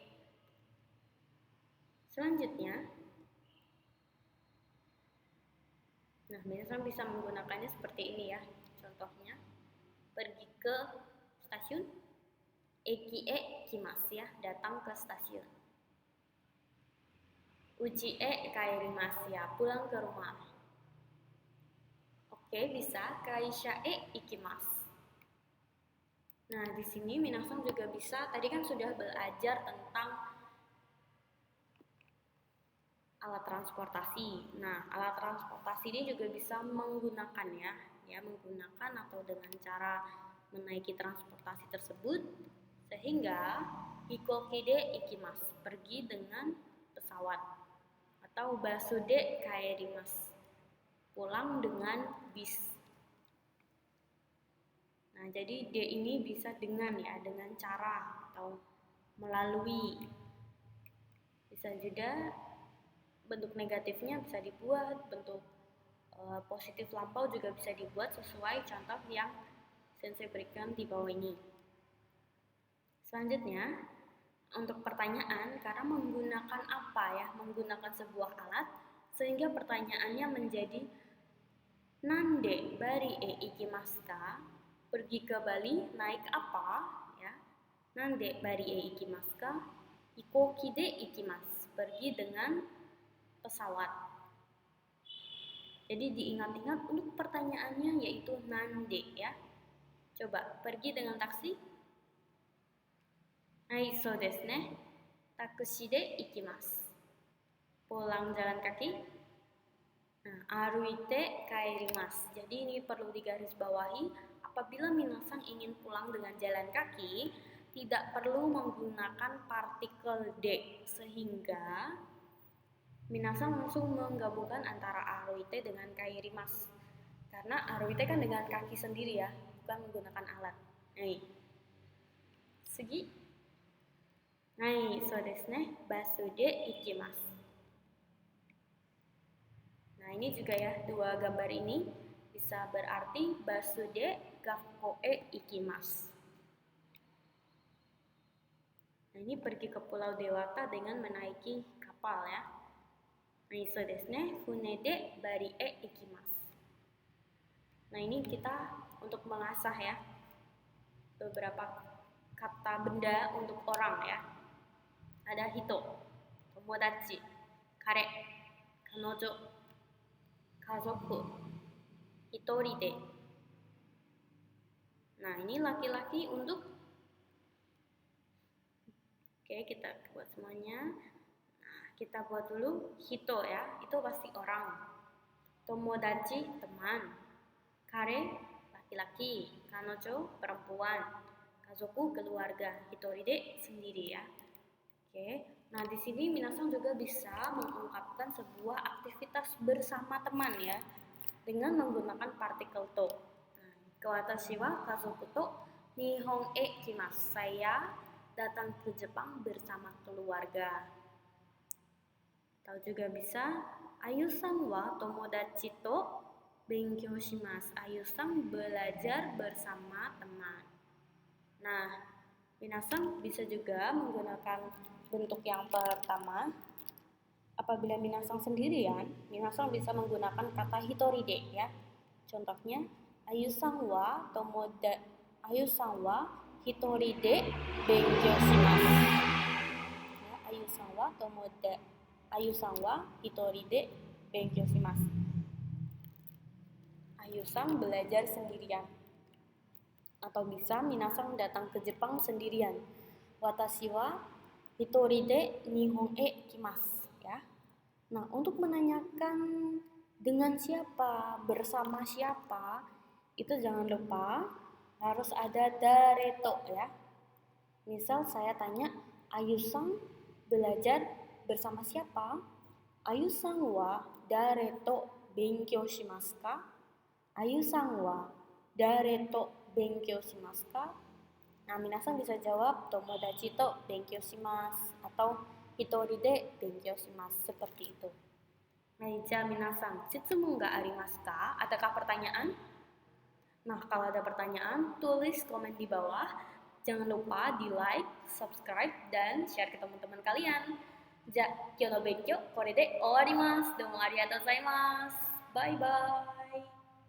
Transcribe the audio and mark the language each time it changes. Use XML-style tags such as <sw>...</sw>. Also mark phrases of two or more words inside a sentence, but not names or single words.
<id>Selanjutnya, nah, minasan bisa menggunakannya seperti ini ya. Contohnya, pergi ke stasiun,</id> <ja>駅へ来ます</ja> <id>ya, datang ke stasiun.</id> <ja>家へ帰りますよ,</ja> <id>pulang ke rumah. Oke, bisa</id> <ja>会社へ行きます.</ja> <id>Nah, di sini minasan juga bisa, tadi kan sudah belajar tentang alat transportasi. Nah, alat transportasi ini juga bisa menggunakannya, ya, menggunakan atau dengan cara menaiki transportasi tersebut, sehingga</id> <ja>飛行機で行きます,</ja> <id>pergi dengan pesawat, atau</id> <ja>バスで帰ります,</ja> <id>pulang dengan bis. Nah, jadi de ini bisa dengan ya, dengan cara atau melalui. Bisa juga bentuk negatifnya bisa dibuat, bentuk positif lampau juga bisa dibuat sesuai contoh yang sensei berikan di bawah ini. Selanjutnya, untuk pertanyaan, karena menggunakan apa ya, menggunakan sebuah alat, sehingga pertanyaannya menjadi</id> <ja>何でバリへ行きますか?</ja> <id>Pergi ke Bali naik apa? Ya.</id> <ja>何でバリへ行きますか？飛行機で行きます.</ja> <id>Pergi dengan pesawat. Jadi diingat-ingat untuk pertanyaannya yaitu nande ya. Coba, pergi dengan taksi?</id> <ja>Hai, そうですね. タクシーで行きます.</ja> <id>Pulang jalan kaki? Nah,</id> <ja>歩いて帰ります.</ja> <id>Jadi ini perlu digarisbawahi, apabila minasan ingin pulang dengan jalan kaki, tidak perlu menggunakan partikel de, sehingga minasan langsung menggabungkan antara aruite dengan kaerimasu. Karena aruite kan dengan kaki sendiri ya, bukan menggunakan alat. Nah, segi. Nah,</id> <ja>そうですね. バスで行きます.</ja> <id>Nah, ini juga ya, dua gambar ini bisa berarti</id> <ja>バスで学校へ行きます.</ja> <id>Nah, ini pergi ke Pulau Dewata dengan menaiki kapal ya. Nah,</id> <ja>そうですね. 船でバリへ行きます.</ja> <id>Nah, ini kita untuk mengasah ya beberapa kata benda untuk orang ya.</id> <ja>Ada 人、友達、彼、彼女、家族、一人で.</ja> <id>Nah, ini laki-laki untuk, oke, kita buat semuanya. Nah, kita buat dulu hito ya, itu pasti orang. tomodachi teman, kare laki-laki, kanojo perempuan, kazoku keluarga, hitoride sendiri ya. Oke, nah di sini minasang juga bisa mengungkapkan sebuah aktivitas bersama teman ya, dengan menggunakan partikel to. Nah,</id> <ja>私は家族と日本へ来ます.</ja> <id>Saya datang ke Jepang bersama keluarga. Atau juga bisa</id> <ja>アユさんは友達と勉強します.</ja> <id>Ayu-san belajar bersama teman. Nah, minasan bisa juga menggunakan bentuk yang pertama. Apabila minasan sendirian, minasan bisa menggunakan kata hitoride ya. Contohnya,</id> <ja>アユさんは一人で勉強します. Ya, アユさんは一人で勉強します.</ja> <id>Ayu-san belajar sendirian. Atau bisa minasan datang ke Jepang sendirian.</id> <ja>私は一人で日本へ来ます ya.</ja> <id>Nah, untuk menanyakan dengan siapa, bersama siapa, itu jangan lupa harus ada dareto ya. Misal saya tanya, Ayu-san belajar bersama siapa?</id> <ja>アユさんは誰と勉強しますか? アユさんは誰と勉強しますか?</ja> <id>Nah, minasan bisa jawab</id> <ja>友達と勉強します</ja> <id>atau</id> <ja>一人で勉強します</ja> <id>seperti itu.</id> <ja>では皆さん、質問がありますか?</ja> <id>Adakah pertanyaan? Nah, kalau ada pertanyaan, tulis komen di bawah. Jangan lupa di like, subscribe, dan share ke teman-teman kalian.</id> <ja>じゃ、今日の勉強、これで終わります. どうもありがとうございます.</ja> <en>Bye bye.</en>